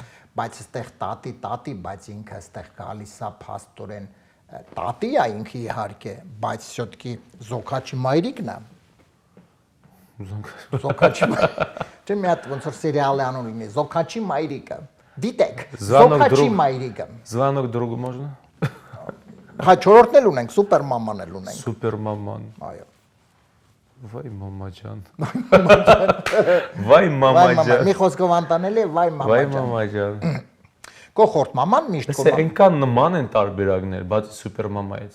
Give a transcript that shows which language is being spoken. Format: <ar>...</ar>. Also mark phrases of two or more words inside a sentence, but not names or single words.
<hy>Բայց այստեղ տատի, բայց ինքը այստեղ գալիս է փաստորեն տատի է ինքը իհարկե, բայց շոտքի զոքաչի մայրիկն է։ Զոքաչի Չէ՞ մի հատ ոնց որ սերիալ է անուն լինի, Զոքաչի մայրիկը։ Դիտեք, Զոքաչի մայրիկը։</hy> <ru>Звонок другу можно?</ru> <hy>Հա, չորրորդն էլ ունենք, սուպերմաման էլ ունենք։ Սուպերմաման։ Այո։ Վայ մամաջան։ Վայ մամաջան։ Մի խոսքով անտանել է վայ Վայ մամաջան։ մամաջան։ Կոխորդ մաման միշտ Իսկ այնքան նման են տարբերակներ, բացի սուպերմամայից։</hy>